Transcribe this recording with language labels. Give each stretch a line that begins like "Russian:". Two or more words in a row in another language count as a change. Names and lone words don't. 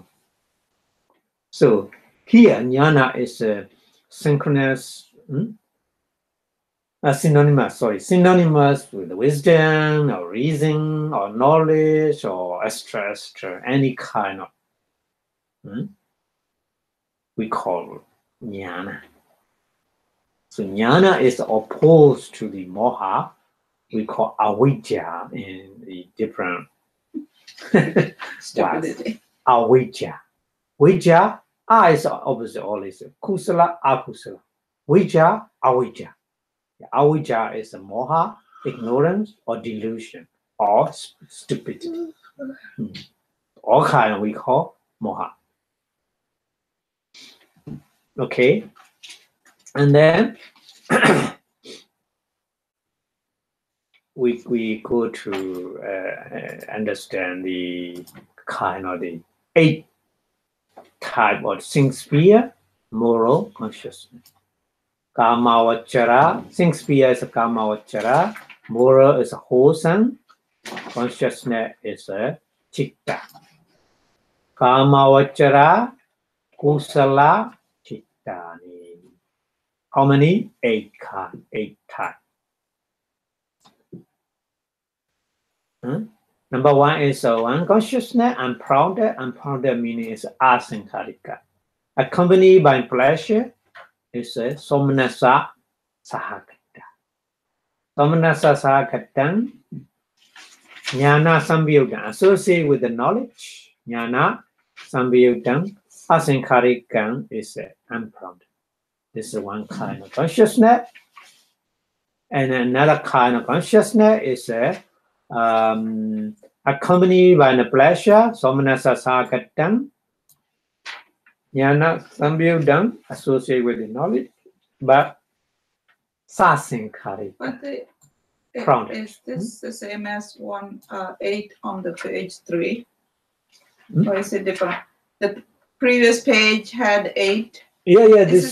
English: So here, jnana is synchronous, synonymous with wisdom or reason or knowledge or extra, any kind of, we call jnana. So jnana is opposed to the moha, we call avijja in the different Stupidity.
Pali: avijja. Vijja,
English: I is obviously always
Pali: kusala, akusala. Vijja, avijja.
English: Avijja is a moha, ignorance, or delusion, or stupidity. All kind we call moha. Okay, and then we go to understand the kind of the 8 type of sphere moral consciousness. Kamavachara, sphere is a kamavachara, moral is a wholesome, consciousness is a chitta.
Pali: Kamavachara, kusala, chittani.
English: How many? 8 kind, 8 types. Number 1 is one consciousness, unprompted. Unprompted meaning is asankarika. Accompanied by pleasure is a
Pali: somanasa sahagata. Somanasa sahagatan, jnana sambhyudam,
English: associated with the knowledge.
Pali: Jnana sambhyudam, asankarikam
English: is unprompted. This is one kind of consciousness. And another kind of consciousness is accompanied by the pleasure,
Pali: somanasa sahagatam, jnana sambhyudam,
English: associated with the knowledge, but sasankarika. But Prompted. is this the same as 8 on the page 3? Or is it different? The previous page had 8. Yeah, this